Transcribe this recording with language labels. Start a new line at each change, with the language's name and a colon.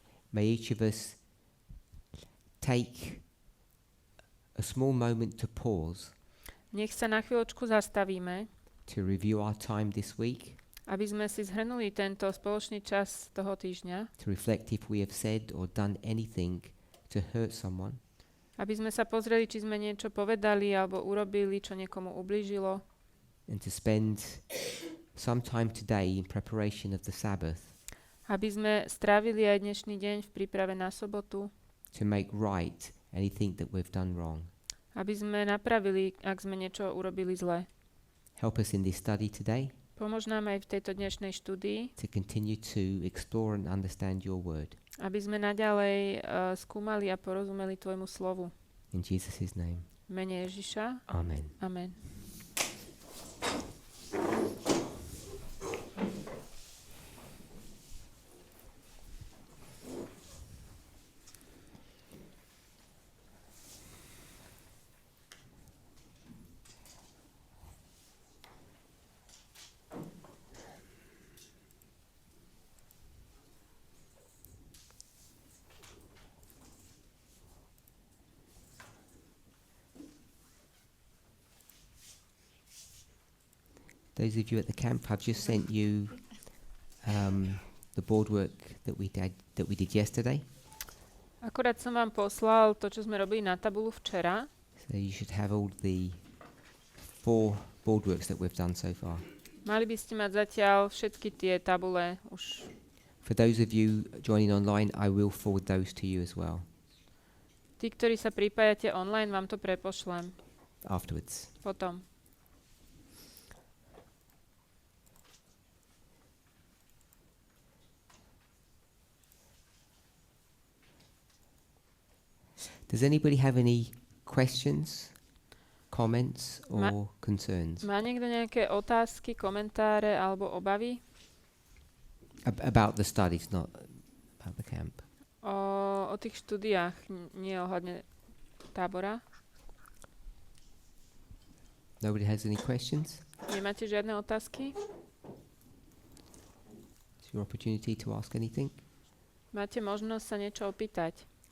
English: may each of us take a small moment to pause
Slovak: Nech sa na chvíľočku zastavíme,
English: to review our time this week,
Slovak: aby sme si zhrnuli tento spoločný čas toho týždňa,
English: to reflect if we have said or done anything to hurt someone,
Slovak: aby sme sa pozreli, či sme niečo povedali alebo urobili, čo niekomu ublížilo,
English: and to spend some time today in preparation of the Sabbath
Slovak: aby sme strávili aj dnešný deň v príprave na sobotu,
English: to make right anything that we've done wrong.
Slovak: aby sme napravili, ak sme niečo urobili zle.
English: Help us in this study today
Slovak: Pomôž nám aj v tejto dnešnej štúdii,
English: to continue to explore and understand your word.
Slovak: aby sme naďalej skúmali a porozumeli Tvojmu slovu.
English: In Jesus' name.
Slovak: V mene Ježiša.
English: Amen.
Slovak: Amen.
English: Those of you at the camp, I've just sent you the board work that we did yesterday.
Slovak: Akorát som vám poslal to, čo sme robili na tabulu včera.
English: So you should have all the 4 board works that we've done so far.
Slovak: Mali by ste mať zatiaľ všetky tie tabule už.
English: For those of you joining online, I will forward those to you as well
Slovak: Tí, ktorí sa pripájate online, vám to prepošlem
English: afterwards.
Slovak: potom.
English: Does anybody have any questions, comments, or concerns
Slovak: Má niekto nejaké otázky, komentáre alebo obavy
English: about the studies, not about the camp?
Slovak: o tých štúdiách, nie ohľadne tábora?
English: Nobody has any questions?
Slovak: Nemáte žiadne otázky?
English: It's your opportunity to ask anything.
Slovak: Máte možnosť sa niečo opýtať.